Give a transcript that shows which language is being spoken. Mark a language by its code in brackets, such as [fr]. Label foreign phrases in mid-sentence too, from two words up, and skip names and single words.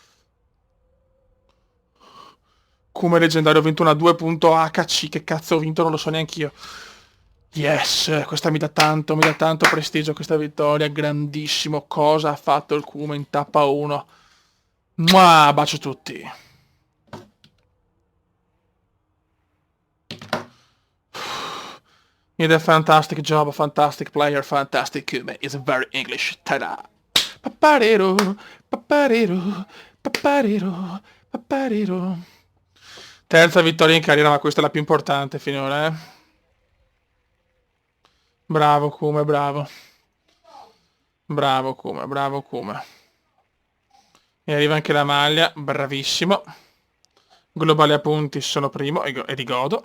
[it] Come leggendario ho vinto una 2.HC, che cazzo ho vinto non lo so neanch'io. Yes, questa mi dà tanto prestigio questa vittoria, grandissimo. Cosa ha fatto il Kuma in tappa 1? Mua, bacio tutti. [en] You did a fantastic job, a fantastic player, fantastic Kuma. It's very English. Ta-da! Paparero, paparero, paparero, paparero. [it] Terza vittoria in carriera, ma questa è la più importante finora, eh. Bravo Kuma, bravo. Bravo Kuma, bravo Kuma. E arriva anche la maglia, bravissimo. Globale a punti sono primo e di godo.